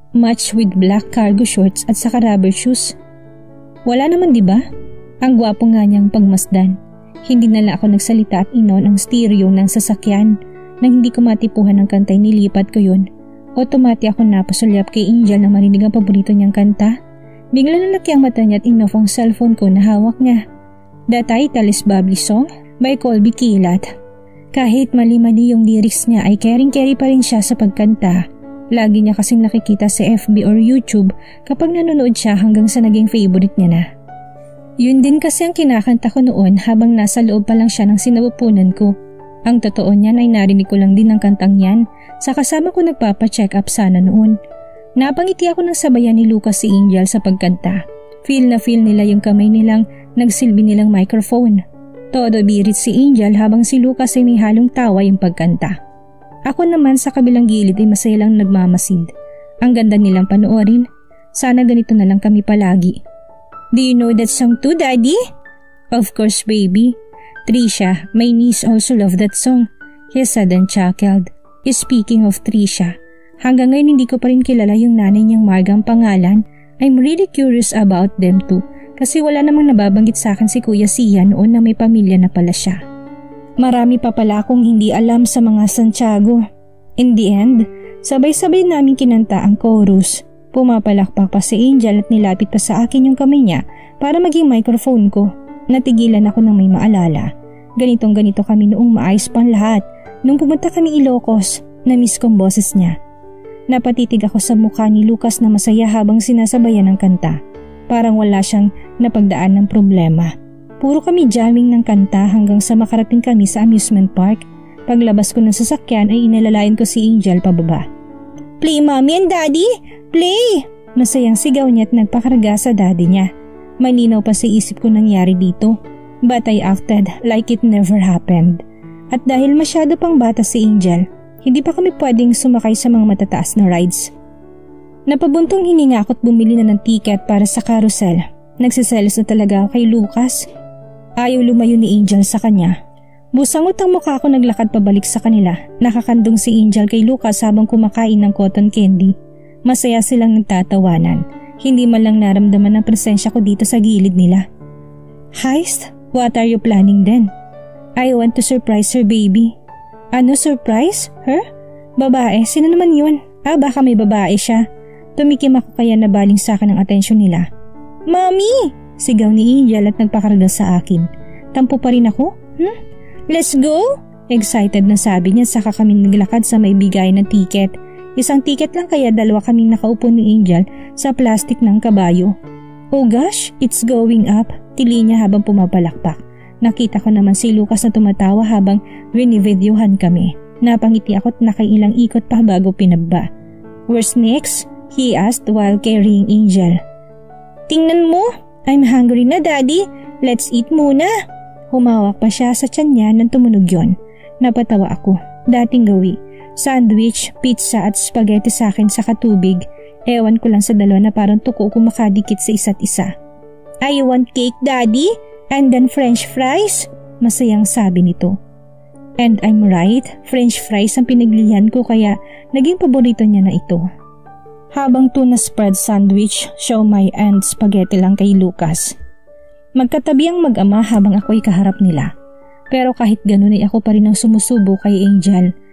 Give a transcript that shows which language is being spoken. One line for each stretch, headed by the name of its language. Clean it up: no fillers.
English: Match with black cargo shorts at saka rubber shoes.
Filipino: Wala naman diba? Ang gwapo nga niyang pagmasdan. Hindi na lang ako nagsalita at inon ang stereo ng sasakyan. Nang hindi ko matipuhan ng kantay nilipat ko yun. Otomati ako napasulyap kay Angel na marinig ang paborito niyang kanta. Bigla nalaki ang mata niya at inoff ang cellphone ko na hawak niya.
English: The title is Bubbly Song by Colby Kilat.
Filipino: Kahit mali-mali yung lyrics niya ay caring-carry pa rin siya sa pagkanta. Lagi niya kasing nakikita sa FB or YouTube kapag nanonood siya hanggang sa naging favorite niya na. Yun din kasi ang kinakanta ko noon habang nasa loob pa lang siya ng sinapupunan ko. Ang totoo niyan ay narinig ko lang din ang kantang yan sa kasama ko nagpapa-check up sana noon. Napangiti ako ng sabayan ni Lucas si Angel sa pagkanta. Feel na feel nila yung kamay nilang nagsilbi nilang microphone. Todo birit si Angel habang si Lucas ay may halong tawa yung pagkanta. Ako naman sa kabilang gilid ay masaya lang nagmamasid. Ang ganda nilang panoorin. Sana ganito na lang kami palagi.
English: Do you know that song too, Daddy? Of course, baby. Trisha, my niece also love that song. He said and chuckled. Speaking of
Filipino: Trisha, hanggang ngayon hindi ko pa rin kilala yung nanay niyang Margang pangalan.
English: I'm really curious about them too.
Filipino: Kasi wala namang nababanggit sa akin si Kuya Sia noon na may pamilya na pala siya. Marami pa pala akong hindi alam sa mga Santiago.
English: In the end,
Filipino: sabay-sabay namin kinanta ang chorus. Pumapalakpak pa si Angel at nilapit pa sa akin yung kamay niya para maging microphone ko. Natigilan ako nang may maalala. Ganitong-ganito kami noong maayos pang lahat. Nung pumunta kami Ilocos, na-miss kong boses niya. Napatitig ako sa mukha ni Lucas na masaya habang sinasabayan ng kanta. Parang wala siyang napagdaan ng problema. Puro kami jamming ng kanta hanggang sa makarating kami sa amusement park. Paglabas ko ng sasakyan ay inalalayan ko si Angel pababa.
English: Play mommy and daddy! Play!
Filipino: Masayang sigaw niya at nagpakarga sa daddy niya. Malinaw pa sa isip ko nangyari dito.
English: But I acted like it never happened.
Filipino: At dahil masyado pang bata si Angel, hindi pa kami pwedeng sumakay sa mga matataas na rides. Napabuntong hininga ako at bumili na ng ticket para sa carousel. Nagsiselos na talaga ako kay Lucas. Ayaw lumayo ni Angel sa kanya. Busangot ang mukha ko naglakad pabalik sa kanila. Nakakandong si Angel kay Lucas habang kumakain ng cotton candy. Masaya silang nagtatawanan. Hindi man lang naramdaman ang presensya ko dito sa gilid nila. Heist?
English: What are you planning then? I want to surprise her, baby.
Filipino: Ano
English: surprise? Her?
Filipino: Babae? Sino naman yun? Baka may babae siya. Tumikim ako kaya nabaling sa akin ang atensyon nila. Mommy! Sigaw ni Angel at nagpakarga sa akin. Tampo pa rin ako?
English: Let's go!
Filipino: Excited na sabi niya saka kami naglakad sa may bigay ng tiket. Isang tiket lang kaya dalawa kaming nakaupo ni Angel sa plastic ng kabayo.
English: Oh gosh, it's going up,
Filipino: tili niya habang pumapalakpak. Nakita ko naman si Lucas na tumatawa habang winivideohan kami. Napangiti ako at nakailang ikot pa bago pinaba.
English: Where's next? He asked while carrying Angel.
Filipino: Tingnan mo,
English: I'm hungry na daddy, let's eat muna.
Filipino: Humawak pa siya sa tiyan niya nang tumunog yon. Napatawa ako, dating gawi. Sandwich, pizza at spaghetti sa akin sa katubig. Ewan ko lang sa dalawa na parang tuko kumakadikit sa isa't isa.
English: I want cake daddy, and then french fries.
Filipino: Masayang sabi nito.
English: And I'm right,
Filipino: french fries ang pinaglihan ko kaya naging paborito niya na ito. Habang tuna spread sandwich, siomai and spaghetti lang kay Lucas. Magkatabi ang mag-ama habang ako'y kaharap nila. Pero kahit ganun ay ako pa rin ang sumusubo kay Angel.